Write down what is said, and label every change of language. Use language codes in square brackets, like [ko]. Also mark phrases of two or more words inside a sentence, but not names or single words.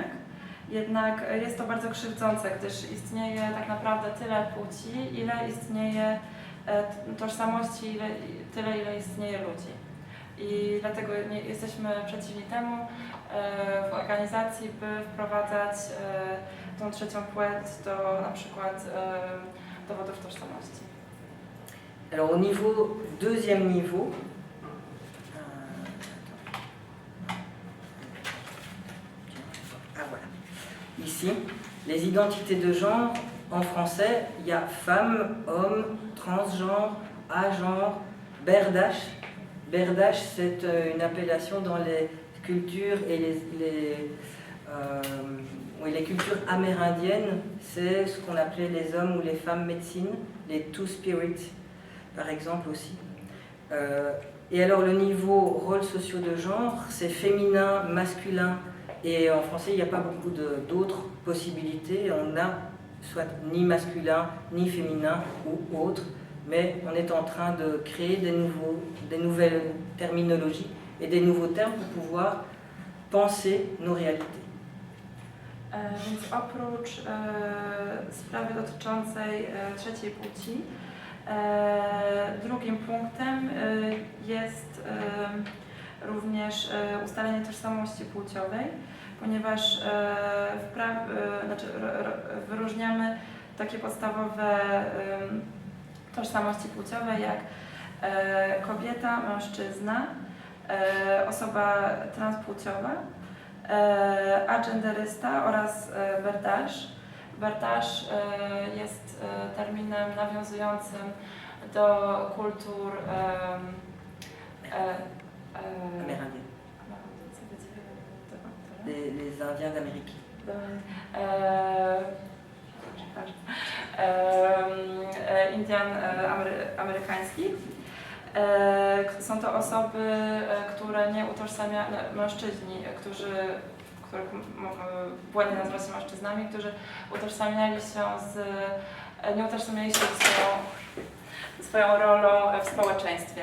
[pl] Jednak jest to bardzo krzywdzące, gdyż istnieje tak naprawdę tyle płci, ile istnieje tożsamości, tyle ile istnieje ludzi. I dlatego jesteśmy przeciwni temu w organizacji, by wprowadzać tą trzecią płeć do na przykład dowodów tożsamości. [fr] Alors au deuxième niveau, voilà. Ici, les identités de genre, en français, il y a femme, homme, transgenre, agenre, berdache. Berdache, c'est une appellation dans les cultures et les cultures amérindiennes, c'est ce qu'on appelait les hommes ou les femmes médecines, les two-spirits par exemple aussi. Et alors le niveau rôles sociaux de genre, c'est féminin, masculin, et en français il n'y a pas beaucoup d'autres possibilités, on n'a soit ni masculin, ni féminin ou autre, mais on est en train de créer des nouvelles terminologies et des nouveaux termes pour pouvoir penser nos réalités. [pl] Więc oprócz sprawy dotyczącej trzeciej płci, drugim punktem jest również ustalenie tożsamości płciowej, ponieważ wyróżniamy takie podstawowe tożsamości płciowe jak kobieta, mężczyzna, osoba transpłciowa, agenderysta oraz berdache. Berdache jest terminem nawiązującym do kultur [fr] les Indiens d'Amérique. [pl] Indian amerykańskich. Są to osoby, które nie utożsamiają, mężczyźni, których błędnie nazywa się mężczyznami, którzy nie utożsamiali się swoją rolą w społeczeństwie.